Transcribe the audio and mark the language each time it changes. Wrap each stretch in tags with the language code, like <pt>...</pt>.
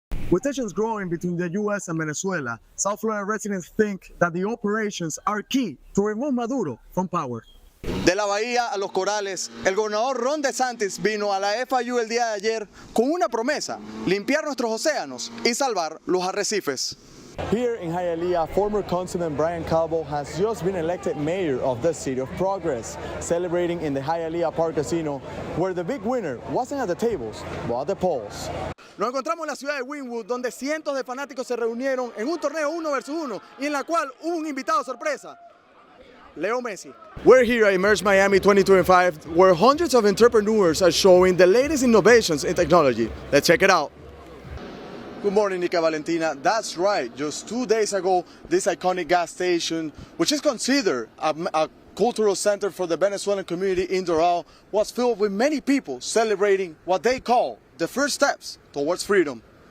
<en>With tensions growing between the U.S. and Venezuela, South Florida residents think that the operations are key to remove Maduro from power.</en> <es>De la bahía a los corales, el gobernador Ron DeSantis vino a la FIU el día de ayer con una promesa: limpiar nuestros océanos y salvar los arrecifes.</es> <en>Here in Hialeah, former Councilman Brian Calvo has just been elected mayor of the City of Progress, celebrating in the Hialeah Park Casino, where the big winner wasn't at the tables, but at the polls.</en> <es>Nos encontramos en la ciudad de Wynwood, donde cientos de fanáticos se reunieron en un torneo 1 versus 1 y en la cual hubo un invitado sorpresa: Leo Messi.</es> <en>We're here at Emerge Miami 2025, where hundreds of entrepreneurs are showing the latest innovations in technology. Let's check it out. Good morning, Nica Valentina. That's right. Just 2 days ago, this iconic gas station, which is considered a cultural center for the Venezuelan community in Doral, was filled with many people celebrating what they call the first steps towards freedom.</en>